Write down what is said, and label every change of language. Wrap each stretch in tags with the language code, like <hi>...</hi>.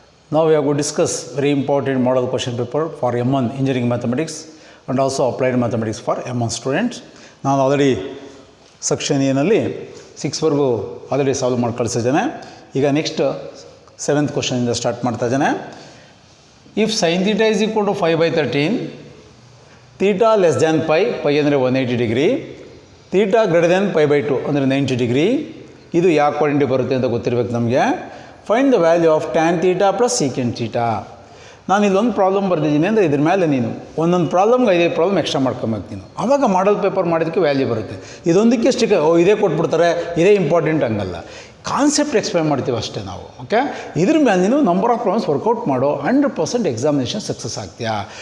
<en>Now we are going to discuss very important model question paper for M1 Engineering Mathematics and also Applied Mathematics for M1 students.</en> <kn>ನಾನು already section ಎನಲ್ಲಿ 6ವರೆಗೂ already solve ಮಾಡಿ ಕಳಿಸಿದ್ದೇನೆ. ಈಗ next 7th ಕ್ವಶನಿಂದ start ಮಾಡ್ತಾ ಇದ್ದೇನೆ.</kn> <en>if sin theta is equal to 5/13,</en> <kn>theta less than pi, pi ಅಂದರೆ 180 degree, theta greater than pi/2 ಅಂದರೆ 90 degree, ಇದು ಯಾವ quantity ಬರುತ್ತೆ ಅಂತ ಗೊತ್ತಿರಬೇಕು ನಮಗೆ.</kn> <en>Find the value of tan theta plus secant theta.</en> <kn>ನಾನು ಇಲ್ಲೊಂದು ಪ್ರಾಬ್ಲಮ್ ಬರೆದಿದ್ದೀನಿ ಅಂದರೆ ಇದ್ರ ಮೇಲೆ ನೀನು ಒಂದೊಂದು ಪ್ರಾಬ್ಲಮ್ಗೆ 5 ಪ್ರಾಬ್ಲಮ್ ಎಕ್ಸ್ಟ್ರಾ ಮಾಡ್ಕೊಬೇಕು ನೀನು. ಆವಾಗ ಮಾಡಲ್ ಪೇಪರ್ ಮಾಡೋದಕ್ಕೆ ವ್ಯಾಲ್ಯೂ ಬರುತ್ತೆ. ಇದೊಂದಕ್ಕೆ ಸ್ಟಿಕ್ ಇದೇ ಕೊಟ್ಬಿಡ್ತಾರೆ, ಇದೇ ಇಂಪಾರ್ಟೆಂಟ್ ಹಂಗಲ್ಲ. ಕಾನ್ಸೆಪ್ಟ್ ಎಕ್ಸ್ಪ್ಲೈನ್ ಮಾಡ್ತೀವಿ ಅಷ್ಟೇ ನಾವು. ಓಕೆ, ಇದ್ರ ಮೇಲೆ ನೀನು ನಂಬರ್ ಆಫ್ ಪ್ರಾಬ್ಲಮ್ಸ್ ವರ್ಕೌಟ್ ಮಾಡೋ 100% ಎಕ್ಸಾಮಿನೇಷನ್ ಸಕ್ಸಸ್ ಆಗ್ತೀಯಾ.</kn>